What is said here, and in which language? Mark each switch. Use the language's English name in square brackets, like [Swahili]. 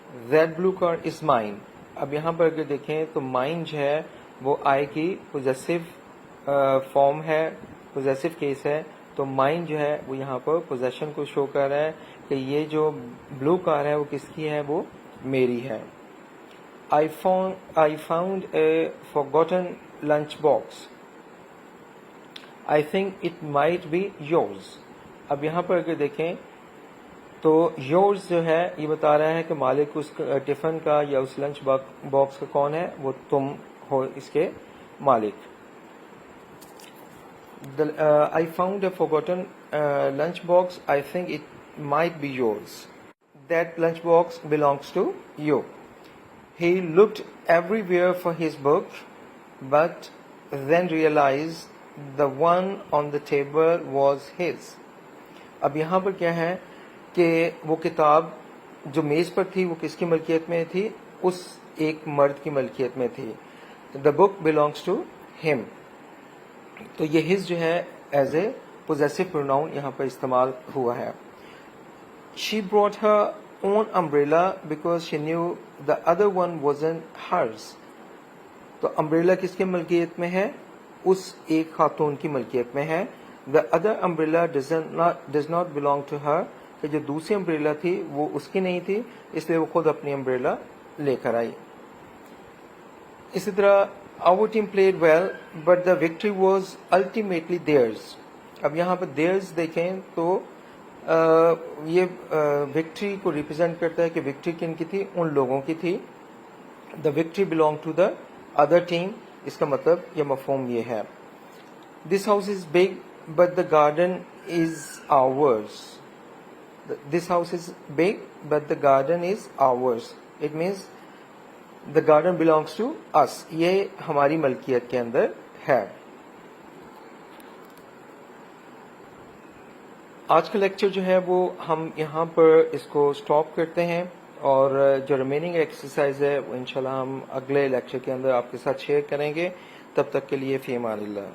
[English] That blue car is mine. [Urdu] اب یہاں پر اگر دیکھیں تو مائن جو ہے وہ آئی کی پوزیسو فارم ہے، پوزیسو کیس ہے. تو مائن جو ہے وہ یہاں پر پوزیشن کو شو کر رہا ہے کہ یہ جو بلو کار ہے وہ کس کی ہے؟ وہ میری ہے. [English] I found a forgotten lunch box. I think it might be yours. [Urdu] اب یہاں پر اگر دیکھیں تو yours جو ہے یہ بتا رہا ہے کہ مالک اس ٹفن کا یا اس لنچ باکس کا کون ہے؟ وہ تم ہو اس کے مالک. [English] I found a forgotten lunch box. I think it might be yours. That lunch box belongs to you. He looked everywhere for his book, but then realized the one on the table was his. [Urdu] اب یہاں پر کیا ہے کہ وہ کتاب جو میز پر تھی وہ کس کی ملکیت میں تھی؟ اس ایک مرد کی ملکیت میں تھی. [English] The book belongs to him. [Urdu] تو یہ his جو ہے [English] as a possessive pronoun [Urdu] یہاں پر استعمال ہوا ہے. [English] She brought her own umbrella because she knew the other one wasn't hers. [Urdu] تو امبریلا کس کی ملکیت میں ہے؟ اس ایک خاتون کی ملکیت میں ہے. [English] The other umbrella does not belong to her. [Urdu] کہ جو دوسری امبریلا تھی وہ اس کی نہیں تھی، اس لیے وہ خود اپنی امبریلا لے کر آئی. اسی طرح [English] our team played well but the victory was ultimately theirs. [Urdu] اب یہاں پر theirs دیکھیں تو یہ وکٹری کو ریپرزینٹ کرتا ہے کہ وکٹری کن کی تھی؟ ان لوگوں کی تھی. [English] the victory belonged to the other team. [Urdu] اس کا مطلب یا مفہوم یہ ہے. [English] this house is big but the garden is ours. this house is big but the garden is ours. it means the garden belongs to us. [Urdu] یہ ہماری ملکیت کے اندر ہے. آج کا لیکچر جو ہے وہ ہم یہاں پر اس کو سٹاپ کرتے ہیں، اور جو ریمیننگ ایکسرسائز ہے وہ انشاءاللہ ہم اگلے لیکچر کے اندر آپ کے ساتھ شیئر کریں گے. تب تک کے لیے فی امان اللہ.